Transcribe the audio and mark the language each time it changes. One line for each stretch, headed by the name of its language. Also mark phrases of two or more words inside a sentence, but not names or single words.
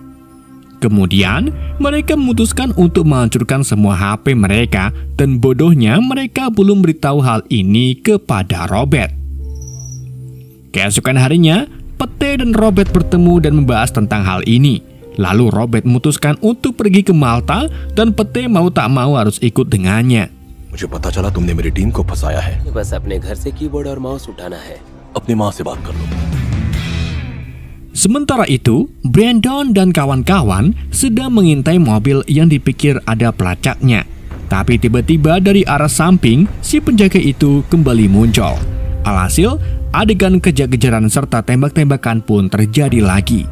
Indonesian: Kemudian, mereka memutuskan untuk menghancurkan semua HP mereka, dan bodohnya mereka belum beritahu hal ini kepada Robert. Keesokan harinya, Pete dan Robert bertemu dan membahas tentang hal ini. Lalu Robert memutuskan untuk pergi ke Malta, dan Pete mau tak mau harus ikut dengannya.
Hindi: मुझे पता चला तुमने मेरी टीम को फंसाया है. बस अपने घर से कीबोर्ड और माउस उठाना है. अपनी माँ से बात कर लो.
Indonesian: Sementara itu, Brandon dan kawan-kawan sedang mengintai mobil yang dipikir ada pelacaknya. Tapi tiba-tiba dari arah samping, si penjaga itu kembali muncul. Alhasil, adegan kejar-kejaran serta tembak-tembakan pun terjadi lagi.